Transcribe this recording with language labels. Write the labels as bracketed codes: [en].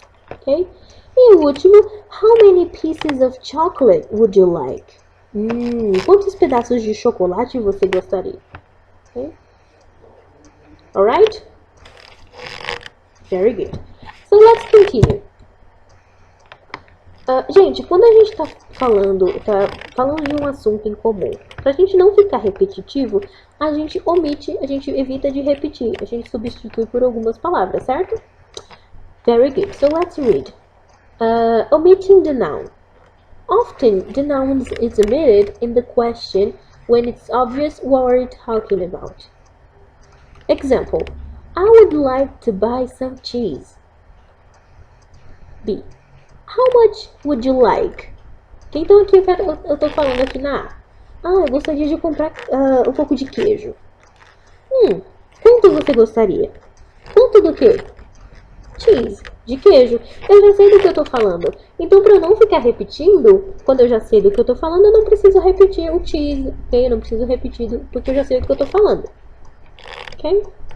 [pt] Ok? E o último. [en] How many pieces of chocolate would you like? [pt] Quantos pedaços de chocolate você gostaria? [en] Okay? Alright? Very good. So let's continue. [pt] Gente, quando a gente tá falando de um assunto em comum, pra gente não ficar repetitivo, a gente omite, a gente evita de repetir, a gente substitui por algumas palavras, certo? [en] Very good. So let's read. Omitting the noun. Often, the noun is omitted in the question when it's obvious what we're talking about. Example. I would like to buy some cheese. B. How much would you like? [pt] Então aqui eu tô falando aqui na A. Eu gostaria de comprar um pouco de queijo. Quanto você gostaria? Quanto do quê? Cheese, de queijo. Eu já sei do que eu tô falando. Então, para eu não ficar repetindo, quando eu já sei do que eu tô falando, eu não preciso repetir o cheese, ok? Eu não preciso repetir porque eu já sei do que eu tô falando. Ok?